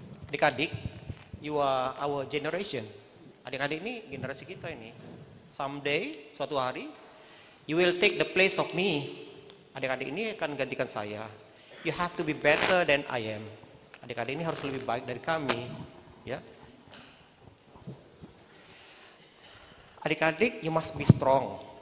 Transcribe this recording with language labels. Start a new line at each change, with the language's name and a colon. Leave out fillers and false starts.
English: Adik-adik, you are our generation.
Indonesian: Adik-adik ini generasi kita ini.
English: Someday,
Indonesian: suatu hari,
English: you will take the place of me.
Indonesian: Adik-adik ini akan gantikan saya.
English: You have to be better than I am.
Indonesian: Adik-adik ini harus lebih baik dari kami. Ya.
English: Adik-adik, you must be strong.